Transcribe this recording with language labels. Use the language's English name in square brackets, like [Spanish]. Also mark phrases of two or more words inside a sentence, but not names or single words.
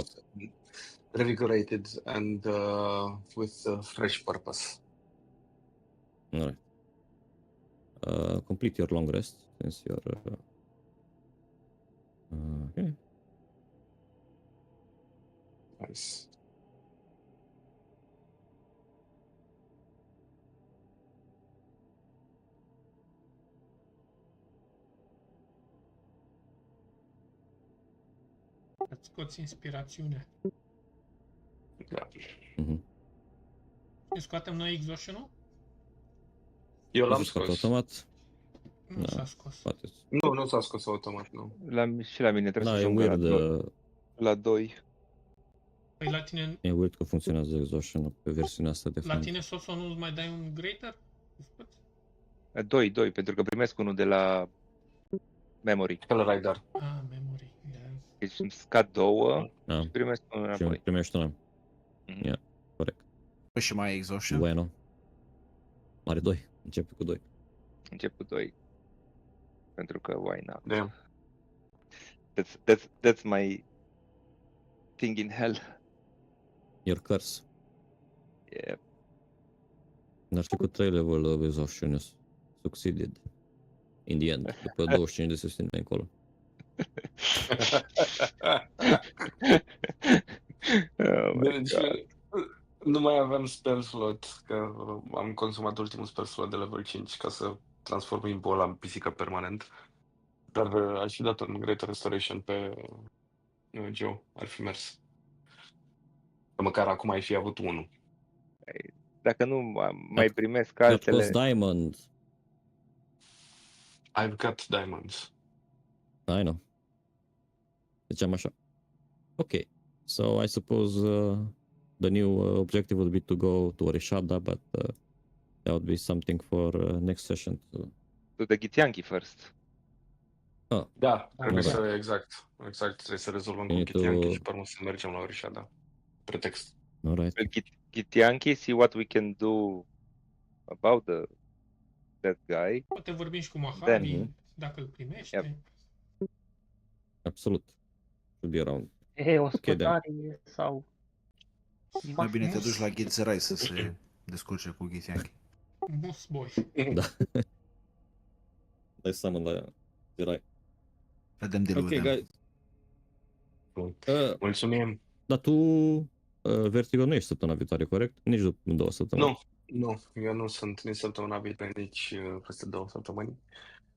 [English] revigorated and with fresh purpose. All right. Complete your long rest since you're. Okay. Nice. [Romanian] Îți scoți inspirațiunea. Da. Mm-hmm. Și scoatem noi exhaustion-ul? Eu Nu l-am se scoate scos. automat. Nu Da. s-a scos. Poate. Nu s-a scos automat, nu. Și la mine trebuie Da, să e ajungă weird, la 2. Păi la tine, e weird că funcționează exhaustion pe versiunea asta de la fapt. tine Soso nu-ți mai dai un greater? 2, pentru că primesc unul de la memory. Spell Rider. Ah, memory. Da. Deci îmi scad 2 Da. și primesc unul Și înapoi. primești una. Mhm. Ia, corect. Păi și mai exhaustion? Bueno. Are 2. Începe cu 2. Încep cu 2. Pentru că [English] why not? Damn. That's my thing in hell. Your curse. Yeah. [Romanian] Dar și cu [English] 3 level of exhaustion is succeeded. In the end. [Romanian] După 25 de sesiuni de încolo. [English] Oh my [Romanian] Deci, [English] god. [Romanian] nu mai aveam [English] spell slot, [Romanian] că am consumat ultimul [English] spell slot [Romanian] de level 5 ca să transform Imbo la pisică permanent. Dar aș fi dat un Great Restoration pe Joe, ar fi mers. Că măcar acum ai fi avut unul. Dacă nu mai primesc [English] That [Romanian] altele, [English] cost diamond. I've got diamonds. I know. [Romanian] Ziceam așa. Ok. [English] So I suppose the new objective would be to go to Orishada, but that would be something for next session. to the Githyanki first. [Romanian] Da, trebuie da. să, exact, trebuie să rezolvăm cu [English] You need [Romanian] Githyanki [English] to- [Romanian] și pe urmă să mergem la Orishada. Pretext. [English] Alright. Githyanki, see what we can do about that guy. [Romanian] Poate vorbim și cu Mojave, [English] Then- [Romanian] dacă îl primește. [English] Yep. [Romanian] Absolut. [English] Should be around. [Romanian] Ospătarii sau... Mai bine te mus. duci la Ghițerai să se descurce cu Ghițeanchi. Mus boy. Da. Dai seama la Zirai. Vedem deal Ok, [English] with them. guys. [Romanian] Mulțumim. Dar tu, Vertigo, nu ești săptămâna viitoare, corect? Nici după 2 săptămâni. Nu, eu nu sunt nici săptămâna viitoare, nici peste 2 săptămâni.